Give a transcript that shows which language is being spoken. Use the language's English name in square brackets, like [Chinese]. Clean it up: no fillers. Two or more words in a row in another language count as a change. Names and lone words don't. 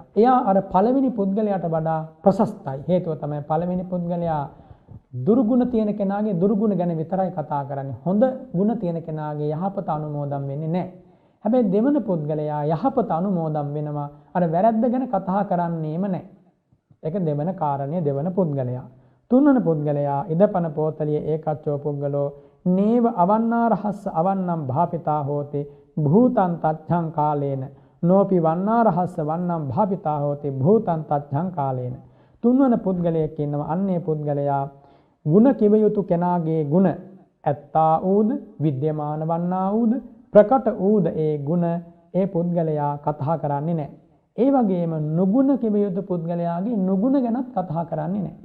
[Sinhala] එයා අර පළවෙනි පුද්ගලයාට වඩා ප්‍රශස්තයි. හේතුව තමයි පළවෙනි පුද්ගලයා දුර්ගුණ තියෙන කෙනාගේ දුර්ගුණ ගැන විතරයි කතා කරන්නේ. හොඳ ගුණ තියෙන කෙනාගේ යහපත අනුමෝදන් වෙන්නේ නැහැ. හැබැයි දෙවන පුද්ගලයා යහපත අනුමෝදන් වෙනවා. අර වැරද්ද ගැන කතා කරන්නේම නැහැ. ඒක දෙවන කාරණේ දෙවන පුද්ගලයා. තුන්වන පුද්ගලයා [Pali] ඉදපන පෝතලියේ ඒකච්චෝ පුද්ගලෝ නේව අවන්නාරහස්ස අවන්නම් භාපිතා හෝති භූතං තච්ඡං කාලේන නෝපි වන්නාරහස්ස වන්නම් භාපිතා හෝති භූතං තච්ඡං කාලේන. [Sinhala] තුන්වන පුද්ගලයෙක් ඉන්නවා. අන්නේ පුද්ගලයා ගුණ කිව යුතු කෙනාගේ ගුණ ඇත්තා ඌද විද්‍යමාන වන්නා ඌද ප්‍රකට ඌද ඒ ගුණ ඒ පුද්ගලයා කතා කරන්නේ නැහැ. ඒ වගේම නුගුණ කිව යුතු පුද්ගලයාගේ නුගුණ ගැනත් කතා කරන්නේ නැහැ.